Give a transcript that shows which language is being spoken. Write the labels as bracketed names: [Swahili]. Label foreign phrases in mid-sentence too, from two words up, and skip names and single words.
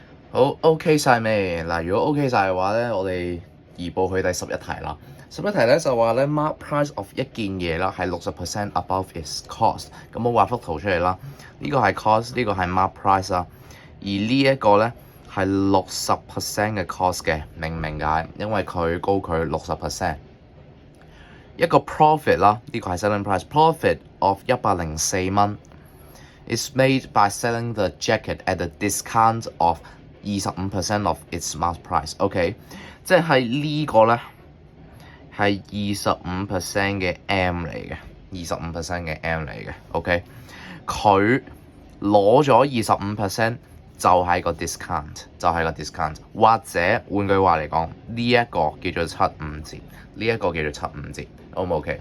[Cantonese] 好 OK 晒未？嗱，如果 OK 晒嘅話咧，我哋移步去第11題啦。11題咧就話咧 [English] mark price of [Cantonese] 一件嘢啦係60% [English] above its cost。 [Cantonese] 咁我畫幅圖出嚟啦，呢個係 cost，呢個係 [English] mark price [Cantonese] 啦。而呢一個咧係60% 嘅 cost 嘅，明唔明解？因為佢高佢60%。一個 profit 啦，呢個係 [English] selling price。 profit of 104蚊 is made by selling the jacket at a discount of 25% of its mark price。 [Cantonese] OK， 即係呢個咧係25% 嘅 M 嚟嘅，25% 嘅 M 嚟嘅。OK， 佢攞咗25%就係個 discount，就係個 discount。或者換句話嚟講，呢一個叫做75折，呢一個叫做75折。O 唔 OK？